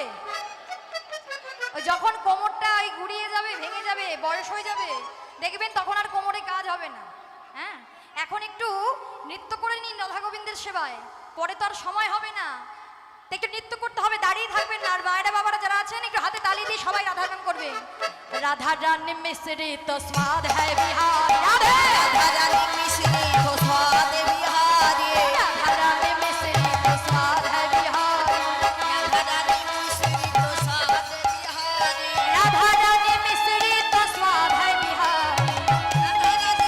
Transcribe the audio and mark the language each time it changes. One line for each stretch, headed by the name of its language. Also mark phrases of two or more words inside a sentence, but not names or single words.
Bangla: ওই যখন কোমরটা ওই গুড়িয়ে যাবে, ভেঙে যাবে, বয়স হয়ে যাবে, দেখবেন তখন আর কোমরে কাজ হবে না। হ্যাঁ, এখন একটু নৃত্য করে নিন রাধা গোবিন্দের সেবায়, পরে তো আর সময় হবে না। তো একটু নৃত্য করতে হবে, দাঁড়িয়ে থাকবেন না। আর মায়েরা বাবারা যারা আছেন একটু হাতে তালি দিয়ে সবাই রাধা নাম করবেন।
Hindi: राधा रानी मिश्री तो स्वाद है बिहार, राधे राधा रानी मिश्री तो स्वाद बिहारी, राधा रानी मिश्री तो स्वाद है बिहार, राधा रानी मिश्री तो स्वाद बिहारी, राधा रानी मिश्री तो स्वाद है बिहार, राधा रानी